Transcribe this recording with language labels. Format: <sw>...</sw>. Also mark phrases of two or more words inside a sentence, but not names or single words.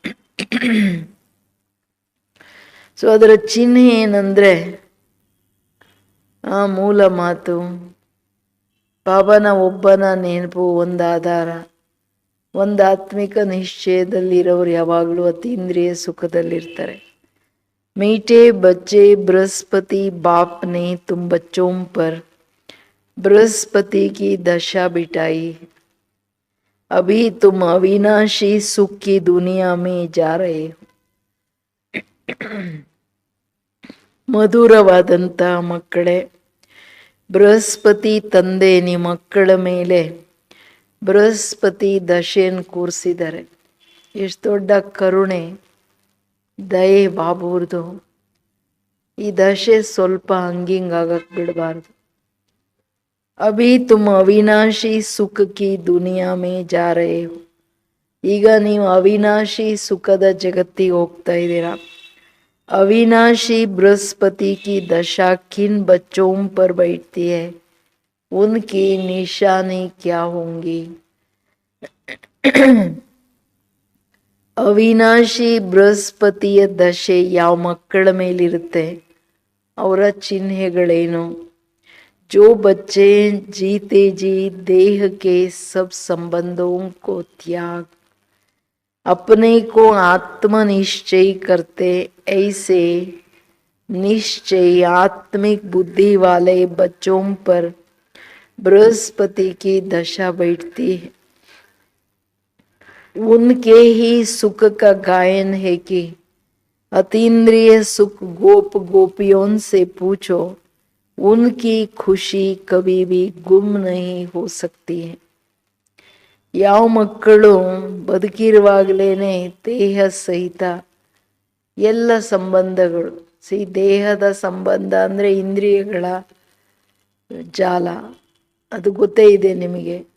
<kn>ಸೊ ಅದರ ಚಿಹ್ನೆ ಏನಂದರೆ ಮೂಲ ಮಾತು ಬಾಬನ ಒಬ್ಬನ ನೆನಪು, ಒಂದು ಆಧಾರ, ಒಂದು ಆತ್ಮಿಕ ನಿಶ್ಚಯದಲ್ಲಿರೋರು ಯಾವಾಗಲೂ ಅತೀಂದ್ರಿಯ ಸುಖದಲ್ಲಿರ್ತಾರೆ.</kn> <hi>मीठे बच्चे बृहस्पति बाप ने तुम बच्चों पर बृहस्पति की दशा बिठाई, अभी तुम अविनाशी सुख की दुनिया में जा रहे हो.</hi> <kn>ಮಧುರವಾದಂಥ ಮಕ್ಕಳೇ, ಬೃಹಸ್ಪತಿ ತಂದೆ ನಿಮ್ಮ ಮಕ್ಕಳ ಮೇಲೆ ಬೃಹಸ್ಪತಿ ದಶೆಯನ್ನು ಕೂರಿಸಿದ್ದಾರೆ. ಎಷ್ಟು ದೊಡ್ಡ ಕರುಣೆ, ದಯೆ ಬಾಬೂರ್ದು. ಈ ದಶೆ ಸ್ವಲ್ಪ ಹಂಗಿಂಗಾಗಕ್ಕೆ ಬಿಡಬಾರ್ದು.</kn> <hi>अभी तुम अविनाशी सुख की दुनिया में जा रहे हो.</hi> <kn>ಈಗ ನೀವು ಅವಿನಾಶಿ ಸುಖದ ಜಗತ್ತಿಗೆ ಹೋಗ್ತಾ ಇದ್ದೀರಾ.</kn> <hi>अविनाशी बृहस्पति की दशा किन बच्चों पर बैठती है, उनकी निशानी क्या होंगी?</hi> <kn>ಅವಿನಾಶಿ ಬೃಹಸ್ಪತಿಯ ದಶೆ ಯಾವ ಮಕ್ಕಳ ಮೇಲಿರುತ್ತೆ, ಅವರ ಚಿಹ್ನೆಗಳೇನು?</kn> <hi>जो बच्चे जीते जी देह के सब संबंधों को त्याग अपने को आत्मनिश्चय करते, ऐसे निश्चय आत्मिक बुद्धि वाले बच्चों पर बृहस्पति की दशा बैठती है. उनके ही सुख का गायन है कि अतीन्द्रिय सुख गोप गोपियों से पूछो, उनकी खुशी कभी भी गुम नहीं हो सकती है.</hi> <kn>ಯಾವ ಮಕ್ಕಳು ಬದುಕಿರುವಾಗಲೇ ದೇಹ ಸಹಿತ ಎಲ್ಲ ಸಂಬಂಧಗಳು, ದೇಹದ ಸಂಬಂಧ ಅಂದರೆ ಇಂದ್ರಿಯಗಳ ಜಾಲ, ಅದು ಗೊತ್ತೇ ಇದೆ ನಿಮಗೆ.</kn>